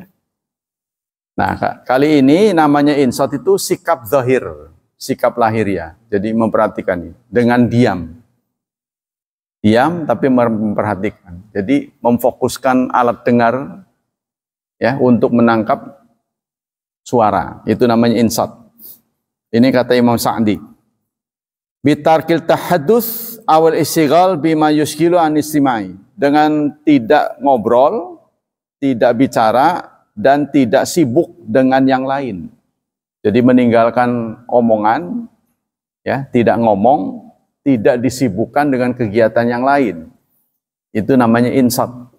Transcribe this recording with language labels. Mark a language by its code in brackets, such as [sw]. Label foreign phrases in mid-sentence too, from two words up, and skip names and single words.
[id] Nah, kali ini namanya insat itu sikap zahir, sikap lahiriah. Jadi memperhatikan dengan diam. Diam tapi memperhatikan. Jadi memfokuskan alat dengar ya untuk menangkap suara. Itu namanya insat. Ini kata Imam Sa'di. [ar] بترك التحدث والاشتغال بما يشغل عن الاستماع. [id] Dengan tidak ngobrol, tidak bicara dan tidak sibuk dengan yang lain. Jadi meninggalkan omongan ya, tidak ngomong, tidak disibukkan dengan kegiatan yang lain. Itu namanya insat.